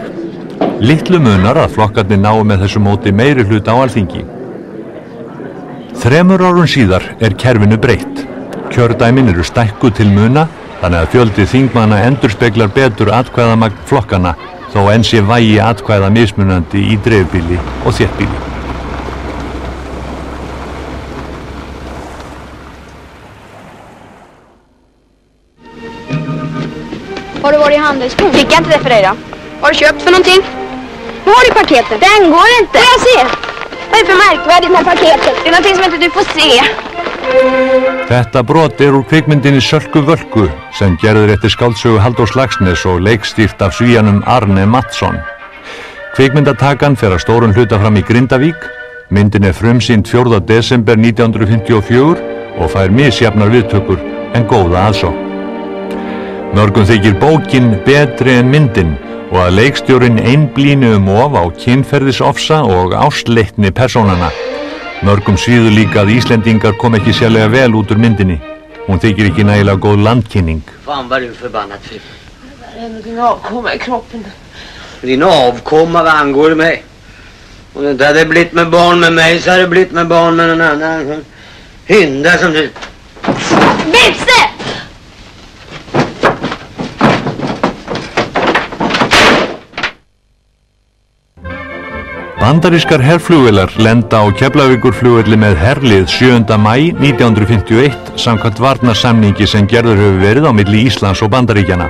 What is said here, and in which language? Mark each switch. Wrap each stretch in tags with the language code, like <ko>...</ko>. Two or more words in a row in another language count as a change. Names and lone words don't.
<is>Litlu munar að flokkarnir nái með þessu móti meirihluta á Alþingi. 3 árum síðar kerfinu breytt. Kjördæmin eru stækkuð til muna, þannig að fjöldi þingmanna endurspeglar betur atkvæðamagn flokkana, þó enn sé vægi atkvæða mismunandi í dreifbýli og þéttbýli.</is> <sv>Har du varit i handelsskon? Fick jag inte det för dig då? Vad har du köpt för någonting? Vad har du i paketet? Den går inte! Får jag se? Vad är det för märkvärdigt med paketet? Det är någonting som inte du får se.</sv> <is>Þetta brot úr kvikmyndinni Sölku Völku sem gerður eftir skáldsögu Halldórs Laxness og leikstýrt af Svíanum Arne Mattsson. Kvikmyndatakan fer að stórum hluta fram í Grindavík. Myndin frumsýnd 4. desember 1954 og fær misjafnar viðtökur en góða aðsókn. Mörgum þykir bókin betri en myndin og að leikstjórinn einblíni of á kynferðisofsa og ástleitni persónanna. Mörgum svíður líka að Íslendingar kom ekki sérlega vel út úr myndinni. Hún þykir ekki nægilega góð landkynning.</is> <sv>Fan vad du förbannat för. Det är någonting avkomma i kroppen. Din avkomma, vad angår det mig? Om det inte hade blivit med barn med mig så hade det blivit med barn med någon annan. Hynda som du... Vilse!</sv> <is>Bandarískar herflugvélar lenda á Keflavíkurflugvelli með herlið 7. maí 1951 samkvæmt varnarsamningi sem gerður hefur verið á milli Íslands og Bandaríkjanna.</is>